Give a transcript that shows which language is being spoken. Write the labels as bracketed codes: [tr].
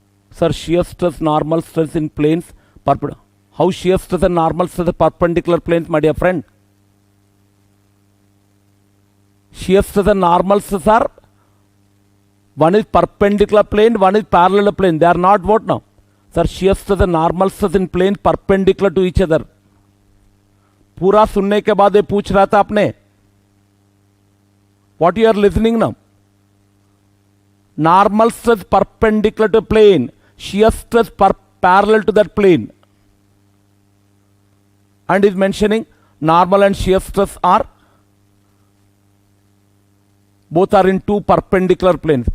[en] Sir, shear stress, normal stress in planes. How shear stress and normal stress are perpendicular planes, my dear friend? Shear stress and normal stress are, one is perpendicular plane, one is parallel plane. They are not what now? Sir, shear stress and normal stress in plane perpendicular to each other. [hi] पूरा सुनने के बाद ये पूछ रहा था आपने. [en] What you are listening now? Normal stress perpendicular to plane, shear stress parallel to that plane. And is mentioning normal and shear stress are both are in two perpendicular planes.